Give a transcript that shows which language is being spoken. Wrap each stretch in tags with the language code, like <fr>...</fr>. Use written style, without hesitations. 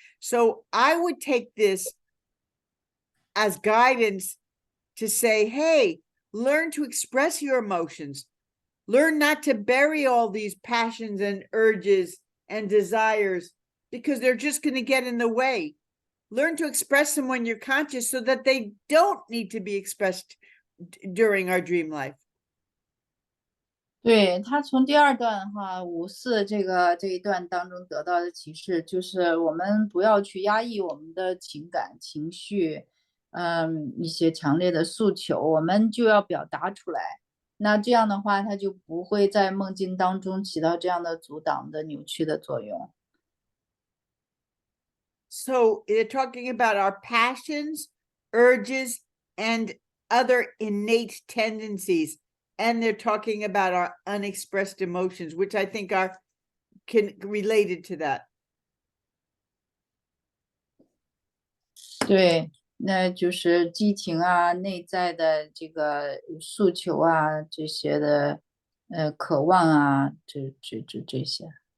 <en>So I would take this as guidance to say, hey, learn to express your emotions. Learn not to bury all these passions and urges and desires because they're just going to get in the way. Learn to express them when you're conscious so that they don't need to be expressed during our dream life.</en> <zh>对，他从第二段5.4这一段当中得到的启示，就是我们不要去压抑我们的情感、情绪，一些强烈的诉求，我们就要表达出来。那这样的话，它就不会在梦境当中起到这样的阻挡的扭曲的作用。</zh> <en>So they're talking about our passions, urges, and other innate tendencies. And they're talking about our unexpressed emotions, which I think are related to that.</en> <zh>对，那就是激情啊，内在的这个诉求啊，这些的渴望啊，这些。</zh>